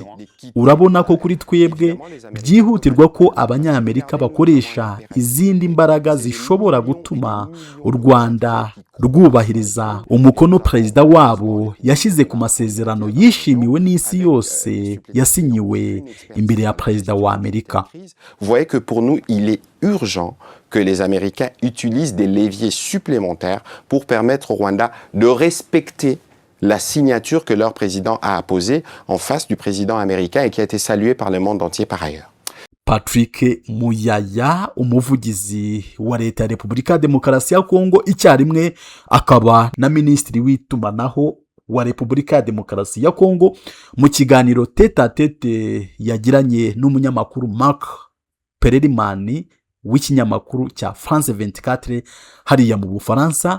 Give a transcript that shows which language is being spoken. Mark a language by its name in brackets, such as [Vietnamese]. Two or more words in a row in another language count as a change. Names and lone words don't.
[Kinyarwanda] Urabona ko kuri twebwe byihutirwa ko Abanyamerika bakoresha izindi mbaraga zishobora gutuma u Rwanda rwubahiriza umukono perezida wabo yashyize ku masezerano yishimiwe n'isi yose yasinyiwe imbere ya perezida wa Amerika. [French] Vous voyez que pour nous, il est urgent que les Américains utilisent des leviers supplémentaires pour permettre au Rwanda de respecter la signature que leur président a apposée en face du président américain et qui a été saluée par le monde entier par ailleurs. [Kinyarwanda] Patrick Muyaya, umuvugizi wa leta ya Repubulika ya Demokarasi ya Kongo, icyarimwe akaba na minisitiri w'itumanaho wa Repubulika ya Demokarasi ya Kongo, mu kiganiro [French] tete a tete [Kinyarwanda] yagiranye n'umunyamakuru Mark Perelman w'ikinyamakuru cya France 24 hariya mu Bufaransa.